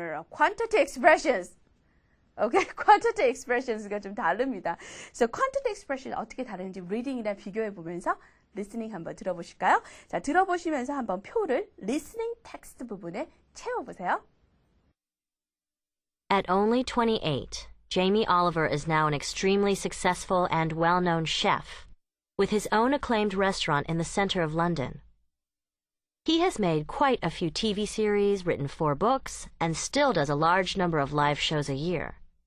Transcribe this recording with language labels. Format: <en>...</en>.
<en>quantity expressions. Okay, quantity expressions가</en> <ko>좀 다릅니다. So quantity expression 어떻게 다른지 reading이랑 비교해 보면서 listening 한번 들어보실까요? 자, 들어보시면서 한번 표를 listening text 부분에 채워보세요.</ko> <en>At only 28, Jamie Oliver is now an extremely successful and well-known chef, with his own acclaimed restaurant in the center of London. He has made quite a few TV series, written 4 books, and still does a large number of live shows a year.</en>